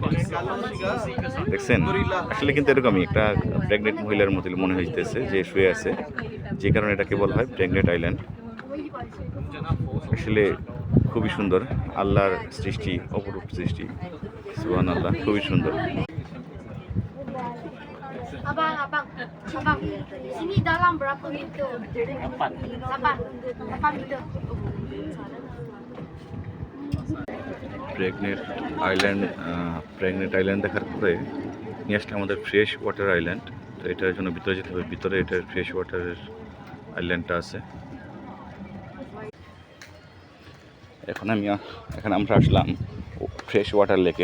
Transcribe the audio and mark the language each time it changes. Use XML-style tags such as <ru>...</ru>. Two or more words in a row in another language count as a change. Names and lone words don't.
<bn>দেখছেন, আসলে কিন্তু এরকমই একটা প্রেগনেন্ট মহিলার মতো মনে হইতেছে যে শুয়ে আছে, যে কারণে এটাকে বলা হয় প্রেগনেন্ট আইল্যান্ড। আসলে খুবই সুন্দর, আল্লাহর সৃষ্টি, অপরূপ সৃষ্টি, সুবহানাল্লাহ, খুবই সুন্দর।</bn> <ms>Abang, abang, abang, sini dalam berapa meter? 8 meter.</ms> <bn>প্রেগনেন্ট আইল্যান্ড দেখার পরে নিয়ে আসলে আমাদের</bn> <en>fresh water island.</en> <bn>তো এটার জন্য ভিতরে যেতে হবে, ভিতরে এটার</bn> <en>fresh water</en> <bn>আইল্যান্ডটা আছে। এখন আমরা আসলাম</bn> <en>fresh water lake.</en>